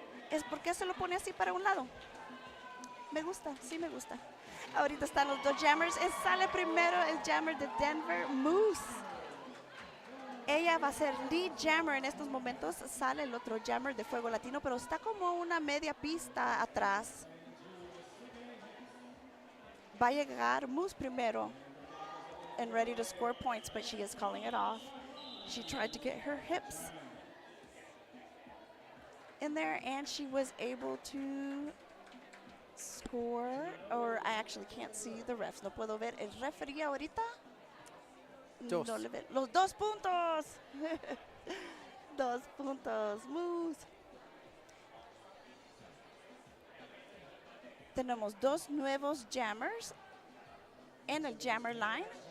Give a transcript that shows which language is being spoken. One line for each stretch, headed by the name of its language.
Spanish: Es por qué se lo pone así para un lado. Me gusta, sí me gusta. Ahorita están los dos jammers. Sale primero el jammer de Denver, Moose. Ella va a ser lead jammer en estos momentos. Sale el otro jammer de Fuego Latino, pero está como una media pista atrás. Va a llegar Moose primero
English: and ready to score points, but she is calling it off. She tried to get her hips in there, and she was able to score, or I actually can't see the refs.
Spanish: No puedo ver el referee ahorita. Dos. No le ve. Los 2 puntos. 2 puntos. Moose. Tenemos 2 nuevos jammers en el jammer line.